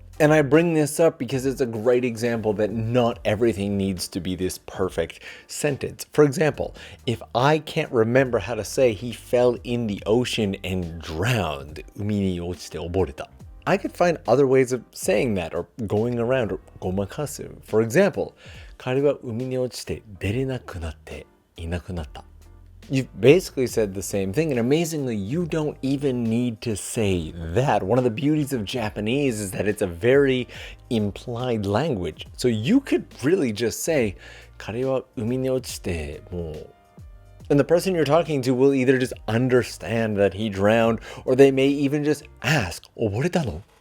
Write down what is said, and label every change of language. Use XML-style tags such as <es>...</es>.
<en>And I bring this up because it's a great example that not everything needs to be this perfect sentence. For example, if I can't remember how to say he fell in the ocean and drowned,</en> <ja>海に落ちて溺れた,</ja> <en>I could find other ways of saying that or going around or gomakasu. For example,</en> <ja>彼は海に落ちて出れなくなっていなくなった.</ja> <en>You've basically said the same thing, and amazingly, you don't even need to say that. One of the beauties of Japanese is that it's a very implied language. So you could really just say,</en> <ja>彼は海に落ちてもう.</ja> <en>And the person you're talking to will either just understand that he drowned, or they may even just ask,</en> <ja>溺れたの?</ja>